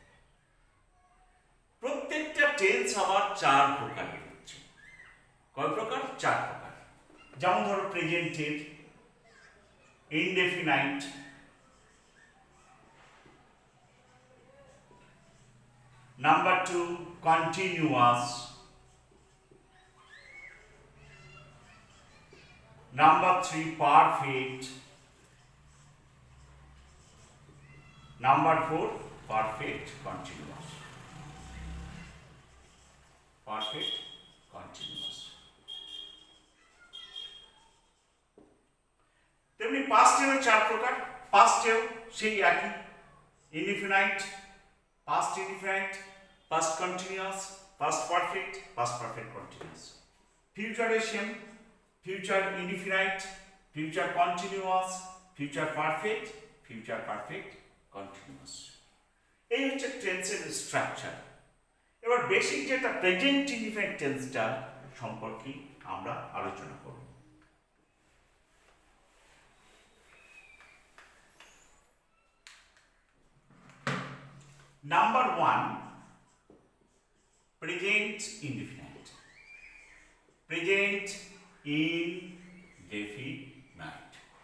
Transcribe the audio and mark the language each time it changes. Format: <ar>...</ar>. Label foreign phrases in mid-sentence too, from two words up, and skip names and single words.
<bn>প্রত্যেকটা টেন্স আবার চার প্রকারের হচ্ছে। কয় প্রকার? চার প্রকার। যেমন ধরো</bn> <en>present, indefinite, number 2 continuous, number 3 perfect, number 4 perfect continuous, perfect continuous।</en> <bn>তেমনি পাস্টেরও চার প্রকার। পাস্টেও সেই একই,</bn> <en>indefinite, past indefinite, past continuous, past perfect, past perfect continuous. future same, future indefinite, future continuous, future perfect, future perfect continuous।</en> <bn>এই হচ্ছে</bn> <en>tense structure.</en> <bn>এবার বেসিক যেটা</bn> <en>present indefinite tense</en> <bn>সম্পর্কে আমরা আলোচনা করব।</bn> <en>number 1 present indefinite, present indefinite।</en>